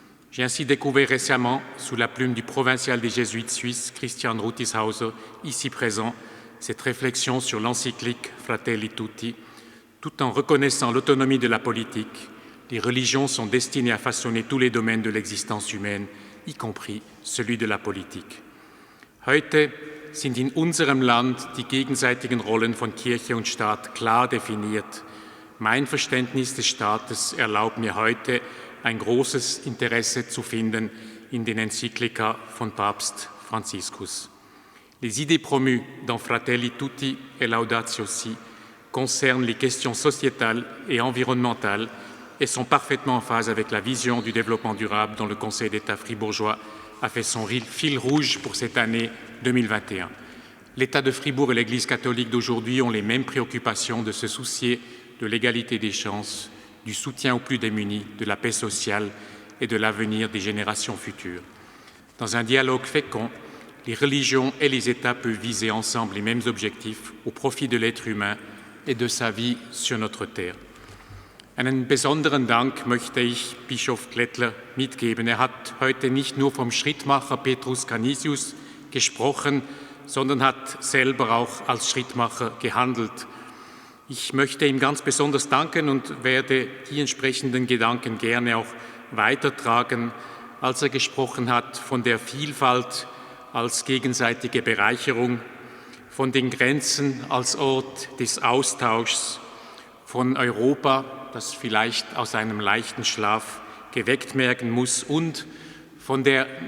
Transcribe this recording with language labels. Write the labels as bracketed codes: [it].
[fr] J'ai ainsi découvert récemment, sous la plume du provincial des jésuites suisses, Christian Rutishauser, ici présent, cette réflexion sur l'encyclique Fratelli Tutti. Tout en reconnaissant l'autonomie de la politique, les religions sont destinées à façonner tous les domaines de l'existence humaine, y compris celui de la politique. [de] Heute sind in unserem Land die gegenseitigen Rollen von Kirche und Staat klar definiert. Mein Verständnis des Staates erlaubt mir heute, ein großes Interesse zu finden in den Enzyklika von Papst Franziskus. [fr] Les idées promues dans Fratelli Tutti et Laudatio Si concernent les questions sociétales et environnementales et sont parfaitement en phase avec la vision du développement durable dont le Conseil d'État fribourgeois a fait son fil rouge pour cette année 2021. L'État de Fribourg et l'Église catholique d'aujourd'hui ont les mêmes préoccupations de se soucier de l'égalité des chances, du soutien aux plus démunis, de la paix sociale et de l'avenir des générations futures. Dans un dialogue fécond, les religions et les États peuvent viser ensemble les mêmes objectifs au profit de l'être humain et de sa vie sur notre terre. [de] Einen besonderen Dank möchte ich Bischof Glättler mitgeben. Er hat heute nicht nur vom Schrittmacher Petrus Canisius gesprochen, sondern hat selber auch als Schrittmacher gehandelt. Ich möchte ihm ganz besonders danken und werde die entsprechenden Gedanken gerne auch weitertragen, als er gesprochen hat von der Vielfalt als gegenseitige Bereicherung, von den Grenzen als Ort des Austauschs, von Europa, das vielleicht aus einem leichten Schlaf geweckt werden muss, und von der